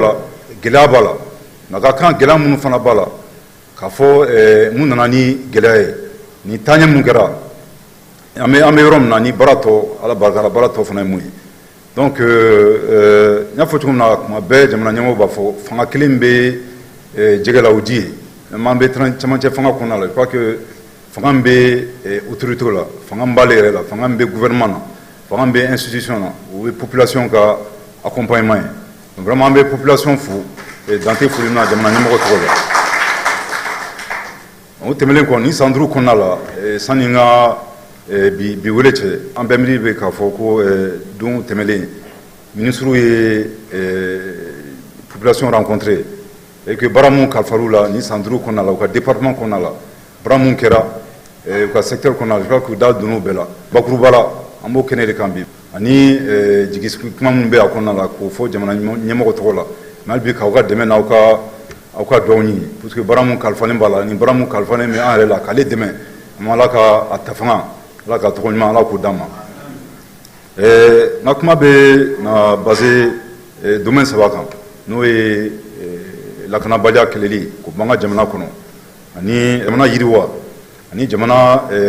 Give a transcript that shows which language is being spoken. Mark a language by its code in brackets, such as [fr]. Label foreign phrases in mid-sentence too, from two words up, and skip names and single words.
[bm] la gɛlɛya b'a la nka ka kan gɛlɛya minnu fana b'a la k'a fɔ mun nana ni gɛlɛya ye ni taɲɛ mun kɛra an bɛ yɔrɔ min na ni baara tɔ ala barika la baara tɔ fana ye mun ye donc n y'a fɔ cogo min na kuma bɛɛ jamana ɲɛmɔgɔw b'a fɔ fanga kelen bɛ jɛgɛ la o ji ye n'an bɛ cɛmancɛ fanga kɔnɔna la [fr] je crois que [bm] fanga min bɛ autorité la fanga min b'ale yɛrɛ la fanga min bɛ gouvernement na fanga min bɛ institution na o ye population ka accompagnement ye donc vraiment an bɛ population fo dante foli na jamana ɲɛmɔgɔ tɔgɔ la o tɛmɛlen kɔ ni san 5 kɔnɔna la sanni n ka bi wele cɛ an bɛɛ miiri bɛ k'a fɔ ko don tɛmɛlen ministre ye population [fr] rencontré et que [bm] baara mun kalifar'u la ni san 5 kɔnɔna la u ka département kɔnɔna la baara mun kɛra u ka secteur kɔnɔna la [fr] je crois que [bm] u da donn'o bɛɛ la bakuruba la an b'o kɛnɛ de kan bi ani jigisigi kuma minnu bɛ a kɔnɔna la k'o fɔ jamana ɲɛmɔgɔ tɔgɔ la mais hali bi k'aw ka dɛmɛ n'aw ka dugawu ɲini parce que baara mun kalifalen b'a la ni baara mun kalifalen bɛ an yɛrɛ la k'ale dɛmɛ an ala ka a ta fanga ala ka tɔgɔ ɲuman ala k'o d'an ma n ka kuma bɛ na [fr] basé domaine [bm] 3 kan n'o ye lakanabaliya kɛlɛli k'o b'an ka jamana kɔnɔ ani jamana yiriwa ani jamana